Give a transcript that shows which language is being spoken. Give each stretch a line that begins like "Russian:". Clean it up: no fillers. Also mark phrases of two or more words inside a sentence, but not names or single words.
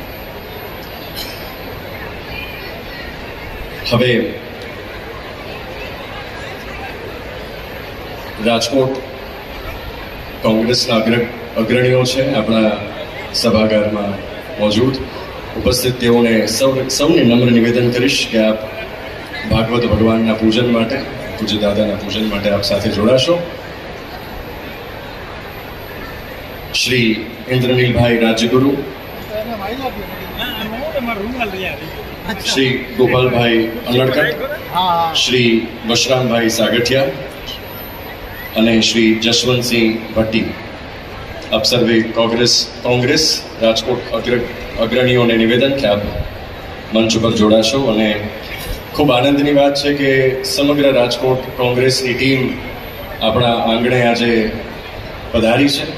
Gujarati: હવે રાજકોટ કોંગ્રેસના અગ્રણીઓ છે આપણા સભાગારમાં મોજૂદ ઉપસ્થિત. તેઓને સૌને નમ્ર નિવેદન કરીશ કે આપ ભાગવત ભગવાનના પૂજન માટે, પૂજ્ય દાદાના પૂજન માટે આપ સાથે જોડાશો. श्री इंद्रनीलभाई राजगुरु, श्री गोपालभाई अनड़कट, श्री वशरामभाई सागठिया અને શ્રી જશવંતસિંહ ભટ્ટી, આપ સર્વે કોંગ્રેસ રાજકોટ અગ્રણીઓને નિવેદન કે આપ મંચ ઉપર જોડાશો. અને ખૂબ આનંદની વાત છે કે સમગ્ર રાજકોટ કોંગ્રેસની ટીમ આપણા આંગણે આજે પધારી છે.